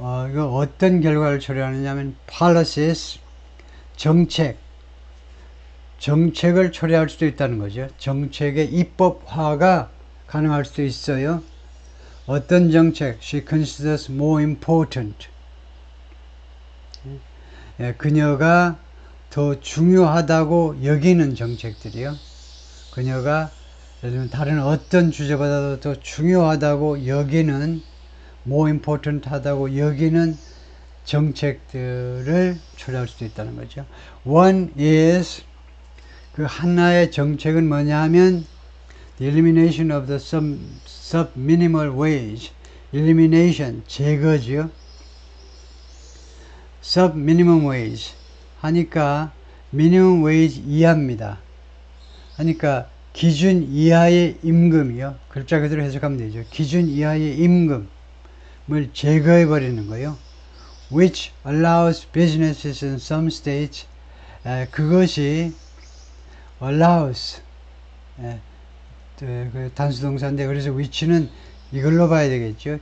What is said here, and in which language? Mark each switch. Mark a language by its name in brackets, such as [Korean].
[Korean] 이거 어떤 결과를 초래하느냐면 policies, 정책을 초래할 수도 있다는 거죠. 정책의 입법화가 가능할 수도 있어요. 어떤 정책? [English] She considers more important. [Korean] 그녀가 더 중요하다고 여기는 정책들이요. 그녀가 예를 들면 다른 어떤 주제보다도 더 중요하다고 여기는 [English] more important [Korean] 하다고 여기는 정책들을 초래할 수도 있다는 거죠. [English] One is [Korean] 그 하나의 정책은 뭐냐 하면 [English] the elimination of the sub-minimal wage elimination [Korean] 제거죠. [English] sub-minimum wage [Korean] 하니까 [English] minimum wage [Korean] 이하입니다. 하니까 기준 이하의 임금이요. 글자 그대로 해석하면 되죠. 기준 이하의 임금을 제거해 버리는 거예요. [English] which allows businesses in some states [Korean] 그것이 [English] allows 그 [Korean] 단수동사인데 그래서 which는 이걸로 봐야 되겠죠.